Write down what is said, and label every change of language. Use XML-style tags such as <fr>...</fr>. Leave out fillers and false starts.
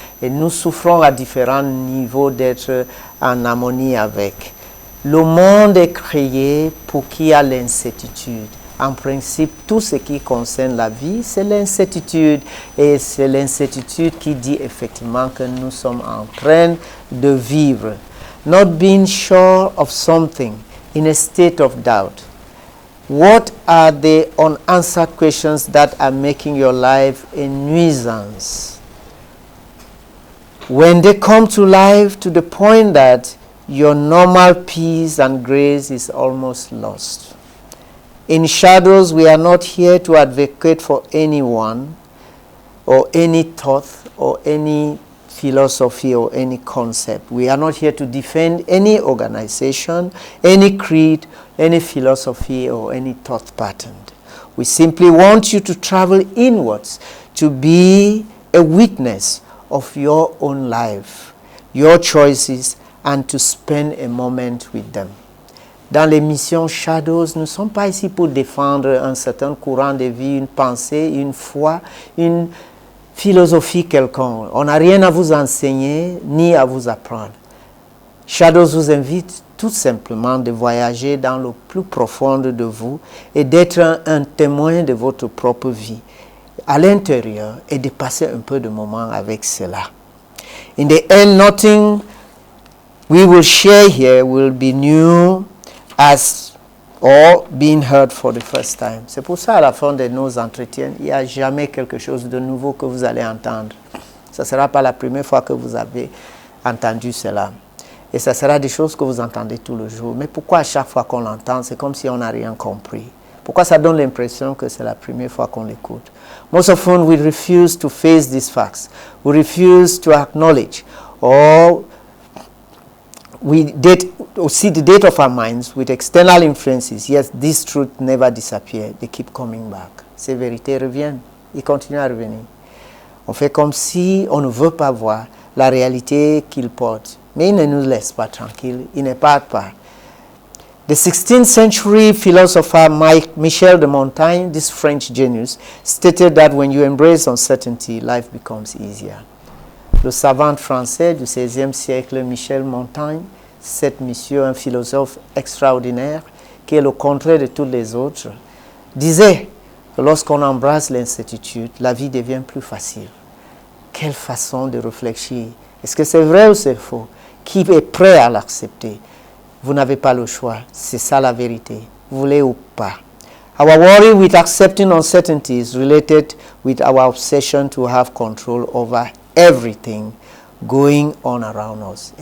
<fr>Et nous souffrons à différents niveaux d'être en harmonie avec. Le monde est créé pour qu'il y ait l'incertitude. En principe, tout ce qui concerne la vie, c'est l'incertitude. Et c'est l'incertitude qui dit effectivement que nous sommes en train de vivre.</fr> <en>Not being sure of something, in a state of doubt. What are the unanswered questions that are making your life a nuisance? When they come to life to the point that your normal peace and grace is almost lost. In shadows, we are not here to advocate for anyone or any thought or any philosophy or any concept. We are not here to defend any organization, any creed, any philosophy or any thought pattern. We simply want you to travel inwards, to be a witness of your own life, your choices, and to spend a moment with them.</en> <fr>Dans les missions Shadows, nous ne sommes pas ici pour défendre un certain courant de vie, une pensée, une foi, une philosophie quelconque. On n'a rien à vous enseigner ni à vous apprendre. Shadows vous invite tout simplement de voyager dans le plus profond de vous et d'être un témoin de votre propre vie à l'intérieur et de passer un peu de moments avec cela.</fr> <en>In the end, nothing we will share here will be new as or being heard for the first time.</en> <fr>C'est pour ça, à la fin de nos entretiens, il n'y a jamais quelque chose de nouveau que vous allez entendre. Ce ne sera pas la première fois que vous avez entendu cela. Et ce sera des choses que vous entendez tous les jours. Mais pourquoi à chaque fois qu'on l'entend, c'est comme si on n'a rien compris? Pourquoi ça donne l'impression que c'est la première fois qu'on l'écoute?</fr> <en>Most often we refuse to face these facts. We refuse to acknowledge or we see the date of our minds with external influences. Yes, this truth never disappears. They keep coming back.</en> <fr>Ces vérités reviennent. Ils continuent à revenir. On fait comme si on ne veut pas voir la réalité qu'ils portent. Mais ils ne nous laissent pas tranquilles. Ils ne partent pas. The 16th century philosopher Michel de Montaigne, this French genius, stated that when you embrace uncertainty, life becomes easier. Le savant français du XVIe siècle, Michel Montaigne, cet monsieur, un philosophe extraordinaire, qui est le contraire de tous les autres, disait que lorsqu'on embrasse l'incertitude, la vie devient plus facile. Quelle façon de réfléchir! Est-ce que c'est vrai ou c'est faux? Qui est prêt à l'accepter? Vous n'avez pas le choix. C'est ça la vérité. Vous voulez ou pas?</fr> <en>Our worry with accepting uncertainty is related with our obsession to have control over everything going on around us.</en>